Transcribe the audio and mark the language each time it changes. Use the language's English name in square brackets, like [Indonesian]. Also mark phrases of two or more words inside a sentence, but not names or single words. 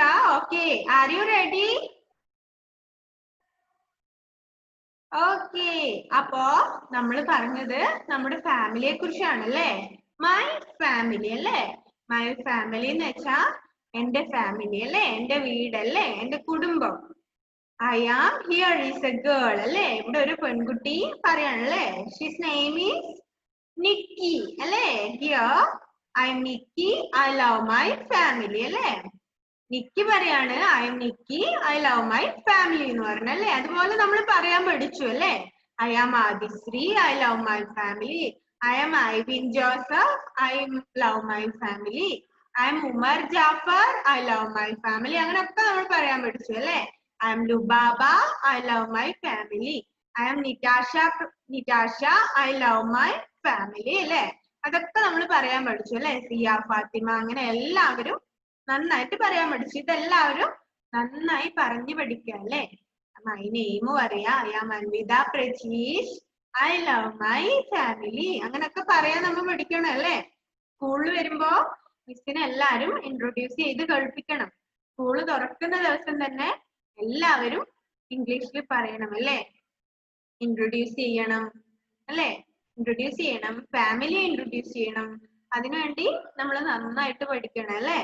[English] Okay, are you ready? [Malayalam] ഓക്കെ, അപ്പോ നമ്മൾ പറഞ്ഞത് നമ്മുടെ ഫാമിലിയെ കുറിച്ചാണ് അല്ലേ? [English] my family [Malayalam] അല്ലേ? [English] my family [Malayalam] എന്ന് വെച്ചാ എന്റെ ഫാമിലി അല്ലേ, എന്റെ വീടല്ലേ, എന്റെ കുടുംബം. [English] I am, here is a girl അല്ലേ? [Malayalam] ഇവിടെ ഒരു പെൺകുട്ടി പറയാണല്ലേ. [English] She's name is Nikki അല്ലേ? Here I am Nikki, I love my family അല്ലേ? [Malayalam] നിക്കി പറയാണ് [English] I am Nikki, I love my family [Malayalam] എന്ന് പറഞ്ഞല്ലേ. അതുപോലെ നമ്മൾ പറയാൻ പഠിച്ചു അല്ലേ? [English] I am Adisri, I love my family. I am Ivin Joseph, I love my family. I am Umar Jafar, I love my family. [Malayalam] അങ്ങനെയൊക്കെ നമ്മൾ പറയാൻ പഠിച്ചു അല്ലേ? [English] I am Lubaba, I love my family. I am Nitasha, I love my family അല്ലേ? [Malayalam] അതൊക്കെ നമ്മൾ പറയാൻ പഠിച്ചു അല്ലേ? സിയ, ഫാത്തിമ, അങ്ങനെ എല്ലാവരും നന്നായിട്ട് പറയാൻ പഠിച്ചു. ഇതെല്ലാവരും നന്നായി പറഞ്ഞു പഠിക്കുക അല്ലേ? [English] my name [Malayalam] പറയാ. [English] I am Anvita Prajesh, I love my family. [Malayalam] അങ്ങനൊക്കെ പറയാൻ നമ്മൾ പഠിക്കണം അല്ലേ? സ്കൂളിൽ വരുമ്പോ മിസ്സിനെ എല്ലാരും ഇൻട്രൊഡ്യൂസ് ചെയ്ത് കേൾപ്പിക്കണം. സ്കൂള് തുറക്കുന്ന ദിവസം തന്നെ എല്ലാവരും ഇംഗ്ലീഷിൽ പറയണം അല്ലേ? ഇൻട്രൊഡ്യൂസ് ചെയ്യണം അല്ലേ? ഇൻട്രൊഡ്യൂസ് ചെയ്യണം, [English] family introduce [Malayalam] ചെയ്യണം. അതിനുവേണ്ടി നമ്മൾ നന്നായിട്ട് പഠിക്കണം അല്ലേ?